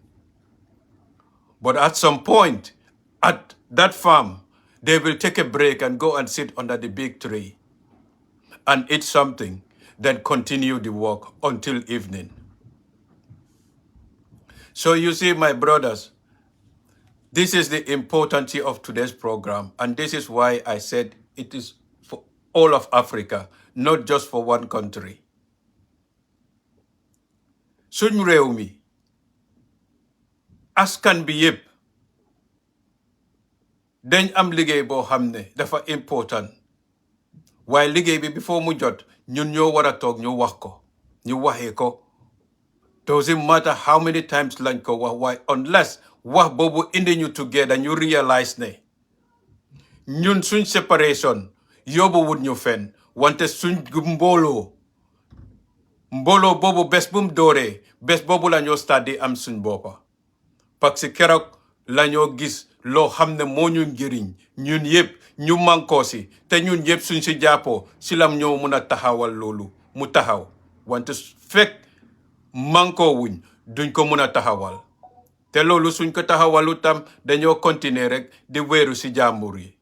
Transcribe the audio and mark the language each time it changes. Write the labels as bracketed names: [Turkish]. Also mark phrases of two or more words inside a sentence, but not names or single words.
[English] But at some point, at that farm, they will take a break and go and sit under the big tree and eat something, then continue the work until evening. So you see, my brothers, this is the importance of today's program, and this is why I said it is for all of Africa, not just for one country. [Wolof] Suñ réew mi askan bi yépp dañ am liggéey boo xam ne dafa important waaye liggéey bi before mu jot ñun ñoo war a toog ñu wax ko ñu waxee ko. [English] Doesn't matter how many times [Wolof] lañ ko wax waaye unless wax boobu indi ñu together ñu realize ne ñun suñ séparation yóbbu wut ñu fenn wante suñ mbooloo boobu bés bu mu dooree bés boobu la ñoo start di am suñ boppa [French] parce que [Wolof] keroog la ñoo gis loo xam ne moo ñu njëriñ ñun yëpp ñu mànkoo si te ñun yëpp suñ si jàppoo si lam ñoo mun a taxawal loolu mu taxaw wante fekk mànkoo wuñ duñ ko mun a taxawal te loolu suñ ko taxawalu tam dañoo continuer rek di wéeru si jàmbur yi.